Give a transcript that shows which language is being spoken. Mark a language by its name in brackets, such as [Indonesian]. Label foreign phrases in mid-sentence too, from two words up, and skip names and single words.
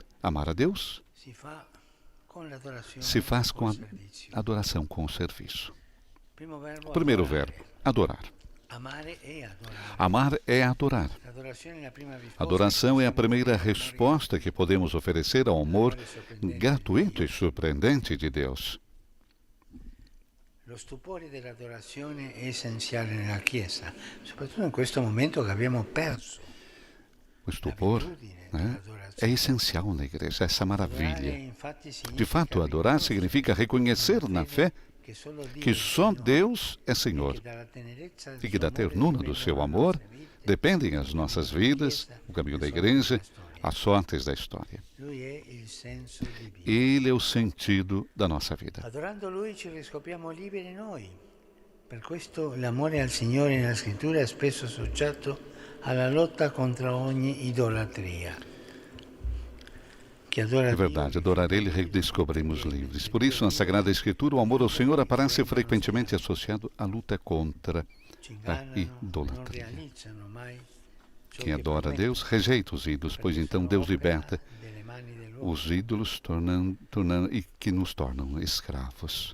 [Portuguese] Amar a Deus se faz com a adoração, com o serviço. Primeiro verbo, adorar. Amar é adorar. A adoração é a primeira resposta que podemos oferecer ao amor gratuito e surpreendente de Deus. [Italian] Lo stupore dell'adorazione è essenziale nella Chiesa, soprattutto in questo momento che abbiamo perso. [Portuguese] O estupor, né, é essencial na igreja, essa maravilha. De fato, adorar significa reconhecer na fé que só Deus é Senhor e que da ternura do seu amor dependem as nossas vidas, o caminho da igreja, as sortes da história. Ele é o sentido da nossa vida. [Italian] Adorando Lui ci riscopriamo liberi noi. Per questo l'amore al Signore nella Scrittura è spesso associato alla lotta contro ogni idolatria. [Portuguese] É verdade, adorar Ele redescobrimos livres. Por isso, na Sagrada Escritura, o amor ao Senhor aparece frequentemente associado à luta contra a idolatria. Quem adora a Deus rejeita os ídolos, pois então Deus liberta os ídolos e que nos tornam escravos.